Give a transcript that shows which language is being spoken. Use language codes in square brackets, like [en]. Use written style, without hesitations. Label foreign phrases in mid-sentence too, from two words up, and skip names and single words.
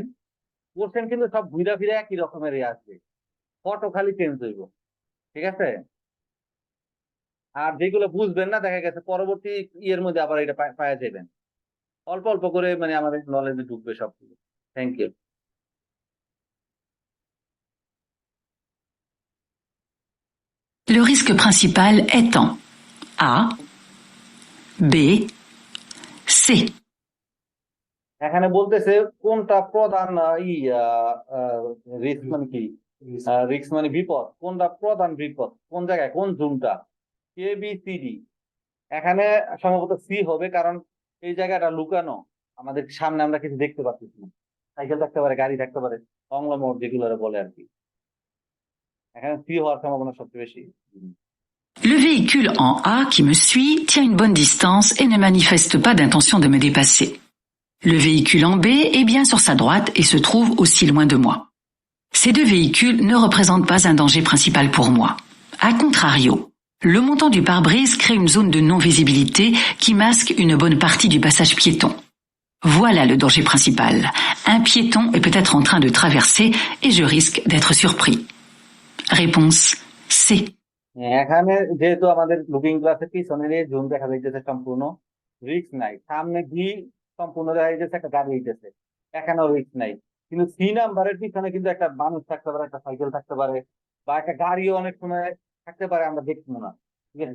[bn] কোশ্চেন কিন্তু সব ঘুরা ফিরে একই রকমেরই আসবে, ফটো খালি চেঞ্জ হইব, ঠিক আছে। আর যেগুলো বুঝবেন না দেখা গেছে পরবর্তী ইয়ের মধ্যে আবার এটা পাওয়া যাবেন। অল্প অল্প করে মানে আমাদের নলেজে ঢুকবে সবগুলো। [en] thank you. [fr] Le risque principal étant A, B, C. [bn] এখানে বলতেছে কোনটা প্রধান রিস্ক, মানে কি রিস্ক মানে বিপদ, কোনটা প্রধান বিপদ, কোন জায়গায়, কোন জুনটা, এ বি সি ডি। এখানে সম্ভবত সি হবে, কারণ এই জায়গাটা লুকানো, আমাদের সামনে আমরা কিছু দেখতে পাচ্ছি না। সাইকেল থাকতে পারে, গাড়ি থাকতে পারে, অংলা মোড় যেগুলো বলে আর কি। এখানে সি হওয়ার সম্ভাবনা সবচেয়ে বেশি। [fr] Le véhicule en A qui me suit tient une bonne distance et ne manifeste pas d'intention de me dépasser. Le véhicule en B est bien sur sa droite et se trouve aussi loin de moi. Ces deux véhicules ne représentent pas un danger principal pour moi. A contrario, le montant du pare-brise crée une zone de non-visibilité qui masque une bonne partie du passage piéton. Voilà le danger principal. Un piéton est peut-être en train de traverser et je risque d'être surpris. Réponse C. [bn] এখানে যেহেতু আমাদের [en] looking glassের [bn] পিছনের এই জুন দেখা যাইতেছে, সম্পূর্ণ রিস্ক নাই। সামনে ভি সম্পূর্ণ দেখা যাইতেছে, একটা গাড়ি হইতেছে, এখানেও রিস্ক নাই। কিন্তু সি নাম্বারের পিছনে কিন্তু একটা মানুষ থাকতে পারে, একটা সাইকেল থাকতে পারে, বা একটা গাড়িও অনেক সময় থাকতে পারে, আমরা দেখবো না, ঠিক আছে।